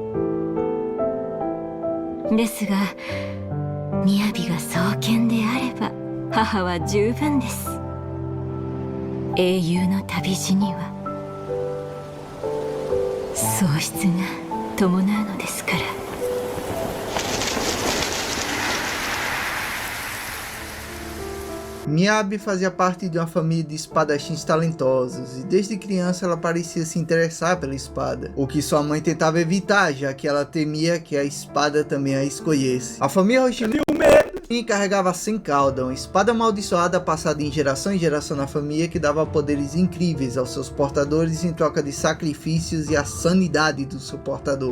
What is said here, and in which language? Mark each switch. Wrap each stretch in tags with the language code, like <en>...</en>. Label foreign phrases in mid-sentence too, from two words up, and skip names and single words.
<ja>ですが雅が双剣であれば母は十分です。英雄の旅路には喪失が伴うのですから。</ja> <pt>Miyabi fazia parte de uma família de espadachins talentosos e desde criança ela parecia se interessar pela espada, o que sua mãe tentava evitar, já que ela temia que a espada também a escolhesse. A família Hoshimi carregava a Senkauda, uma espada amaldiçoada passada em geração na família que dava poderes incríveis aos seus portadores em troca de sacrifícios e a sanidade do seu portador.</pt>